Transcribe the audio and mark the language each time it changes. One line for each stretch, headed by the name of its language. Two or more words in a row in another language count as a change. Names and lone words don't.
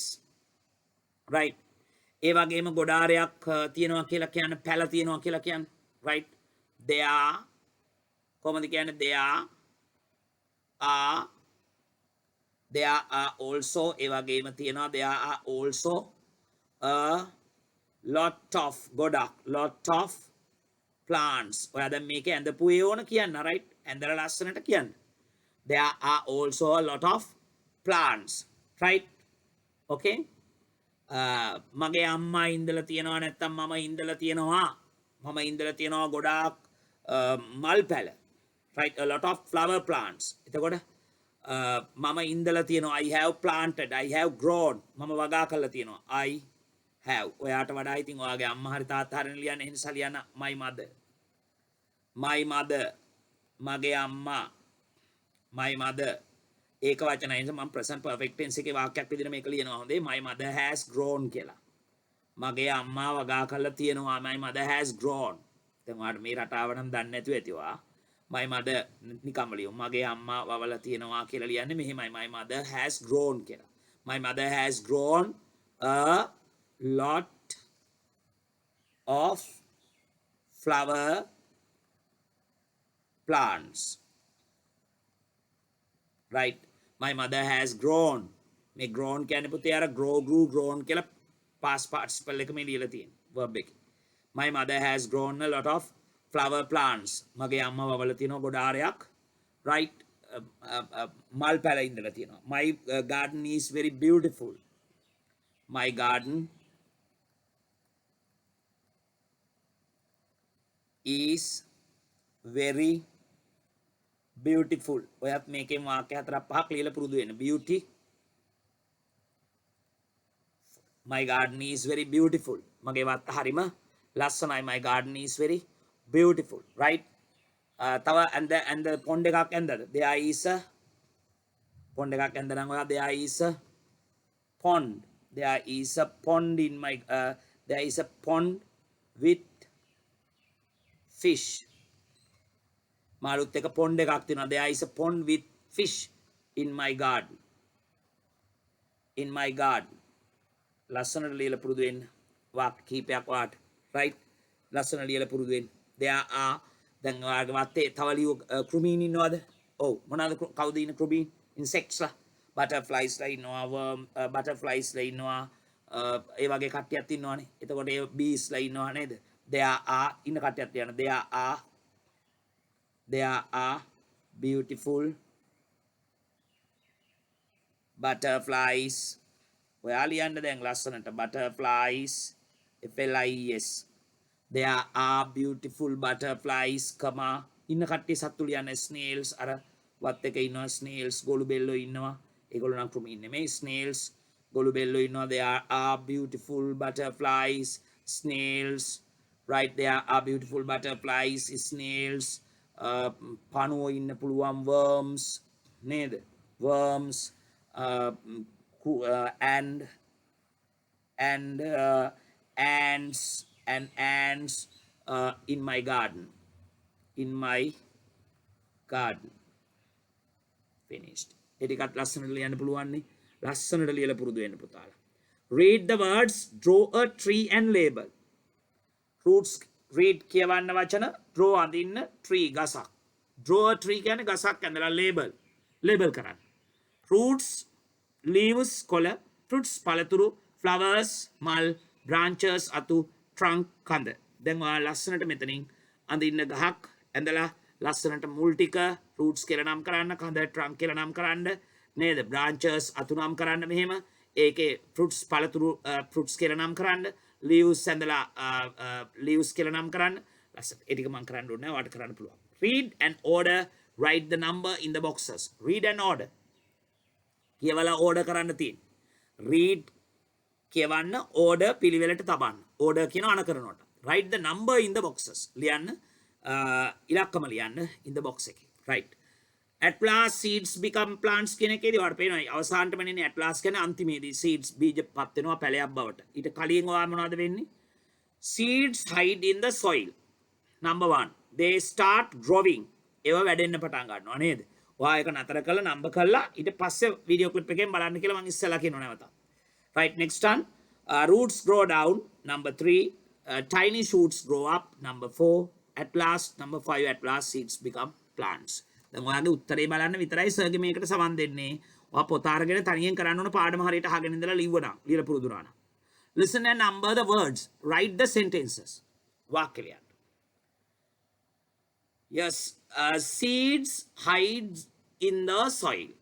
English: right.
Sinhala: ඒ වගේම ගොඩාරයක් තියෙනවා කියලා කියන්නේ පැල තියෙනවා කියලා කියන්නේ. right. there කොහොමද කියන්නේ?
English: there are also
Sinhala: ඒ වගේම තියෙනවා
English: there are also a lot of plants.
Sinhala: ඔයා දැන් මේකේ ඇඳපු ඒ ඕන කියන්න. right. ඇඳලා ලස්සනට කියන්න.
English: there are also a lot of plants. right.
Sinhala: okay. මගේ අම්මා ඉඳලා තියෙනවා නැත්තම් මම ඉඳලා තියෙනවා මම ඉඳලා තියෙනවා ගොඩාක් මල් පැල,
English: right, a lot of flower plants.
Sinhala: එතකොට මම ඉඳලා තියෙනවා
English: I have planted, I have grown,
Sinhala: මම වගා කරලා තියෙනවා
English: I have.
Sinhala: ඔයාට වඩා ඉතින් ඔයාගේ අම්මා හරි තාත්තා හරි ලියන්න, ඒ නිසා ලියන්න
English: my mother, my mother,
Sinhala: මගේ අම්මා,
English: my mother.
Sinhala: ඒක වචනයි නිසා මම
English: present perfect tense
Sinhala: එකේ වාක්‍යයක් විදිහට මේක ලියනවා. හොඳේ,
English: my mother has grown
Sinhala: කියලා. මගේ අම්මා වගා කරලා තියෙනවා,
English: my mother has grown.
Sinhala: දැන් ඔයාලට මේ රටාව නම් දන්නේ නැතුව ඇති ඔයා.
English: my mother
Sinhala: නිකම්ම ලියමු. මගේ අම්මා වවලා තියෙනවා කියලා ලියන්නේ මෙහෙමයි,
English: my mother has grown කියලා. my mother has grown a lot of flower plants, right. My mother has grown.
Sinhala: මේ grown කියන්නේ පුතේ අර
English: grow grew grown
Sinhala: කියලා
English: past participle
Sinhala: එක මේ ලියලා තියෙන verb එකේ.
English: My mother has grown a lot of flower plants.
Sinhala: මගේ අම්මා වවලා තියෙනවා ගොඩාරයක්, right, මල් පැල ඉඳලා තියෙනවා.
English: My garden is very beautiful. My garden is very beautiful.
Sinhala: ඔයත් මේකෙන් වාක්‍ය හතරක් පහක් ලියලා පුරුදු වෙන්න.
English: beauty, my garden is very beautiful.
Sinhala: මගේ වත්ත හරිම ලස්සනයි.
English: my garden is very beautiful, right.
Sinhala: තව
English: and the pond
Sinhala: එකක් ඇන්දද?
English: there is a pond
Sinhala: එකක් ඇන්ද නම් ඔයා
English: there is a pond, there is a pond in my there is a pond with fish.
Sinhala: මාළුත් එක pond එකක් තියෙනවා.
English: there is a pond with fish in my garden, in my garden.
Sinhala: ලස්සනට ලියලා පුරුදු වෙන්න වාක්‍ය කීපයක් වාට, right. ලස්සන ලියලා පුරුදු වෙන්න. there are, දැන් ඔයාගේ වත්තේ තව ලියු කෘමීන් ඉන්නවද? ඔව්, මොනවාද කවුද ඉන්න කෘමීන්? insects ලා, butterflies ලා ඉන්නවා,
English: worm butterflies
Sinhala: ලා ඉන්නවා, ඒ වගේ කට්ටියක් ඉන්නවනේ. එතකොට ඒ bees ලා ඉන්නවා නේද?
English: there are
Sinhala: ඉන්න කට්ටියක් තියෙනවා.
English: there are beautiful butterflies.
Sinhala: ඔයා ලියන්න දැන් ලස්සනට
English: butterflies, FLIES. there are beautiful butterflies, comma,
Sinhala: ඉන්න කට්ටිය සත්තු ලියන්න snails. අර වත් එක ඉන්නවා snails, ගොළු බෙල්ලෝ ඉන්නවා. ඒගොල්ලෝ නම් කෘමි ඉන්නේ මේ snails, ගොළු බෙල්ලෝ ඉන්නවා.
English: there are beautiful butterflies, snails, right. there are beautiful butterflies, snails,
Sinhala: පණුවෝ ඉන්න පුළුවන්, worms නේද?
English: worms, and ants in my garden, in my garden. finished.
Sinhala: එටිකත් ලස්සනට ලියන්න පුළුවන් නේ. ලස්සනට ලියලා පුරුදු වෙන්න පුතාලා.
English: read the words, draw a tree and label. roots, read
Sinhala: කියවන්න වචන, draw අඳින්න, tree ගසක්. draw a tree කියන්නේ ගසක් ඇඳලා label කරන්න. roots, leaves කොළ, fruits පළතුරු, flowers මල්, branches අතු, trunk කඳ. දැන් ඔයා ලස්සනට මෙතනින් අඳින්න ගහක් ඇඳලා ලස්සනට මුල් ටික roots කියලා නම් කරන්න, කඳ trunk කියලා නම් කරන්න නේද? branches අතු නම් කරන්න මෙහෙම. ඒකේ fruits පළතුරු fruits කියලා නම් කරන්න, leaves ඇඳලා leaves කියලා නම් කරන්න. ලස්සන. ඒ ටික මම කරන්න ඕනේ නැහැ. ඔයාට කරන්න පුළුවන්.
English: read and order, write the number in the boxes. read and order.
Sinhala: කියවලා order කරන්න තියෙන. read කියවන්න, order පිළිවෙලට තබන්න. order කියන අනකරනවට.
English: write the number in the boxes.
Sinhala: ලියන්න ඉලක්කම ලියන්න
English: in the box
Sinhala: එකේ. right.
English: at last seeds become plants
Sinhala: කියන එකේදී ඔයාලට පේනවා අවසානටම එන්නේ
English: at last
Sinhala: කියන්නේ අන්තිමේදී seeds බීජපත් වෙනවා පැලයක් බවට. ඊට කලින් ඔයා මොනවද වෙන්නේ?
English: seeds hide in the soil. number 1. they start growing.
Sinhala: ඒවා වැඩෙන්න පටන් ගන්නවා නේද? ඔයා ඒක නතර කරලා නම්බර් කරලා ඊට පස්සේ වීඩියෝ ක්ලිප් එකෙන් බලන්න කියලා මම ඉස්සෙල්ලා කියනවා නැවත.
English: right. next one. roots grow down. number 3. tiny shoots grow up. number 4. at last. number 5. at last seeds become plants.
Sinhala: දැන් ඔයාගේ උත්තරේ බලන්න විතරයි සර්ගේ මේකට සමන් දෙන්නේ. ඔයා පොත අරගෙන තනියෙන් කරන්න ඕන පාඩම හරියට අහගෙන ඉඳලා ලිව්වනම් ලියලා පුරුදු වුණා.
English: listen and number the words. write the sentences.
Sinhala: වාක්‍ය ලියන්න.
English: yes. seeds hides in the soil.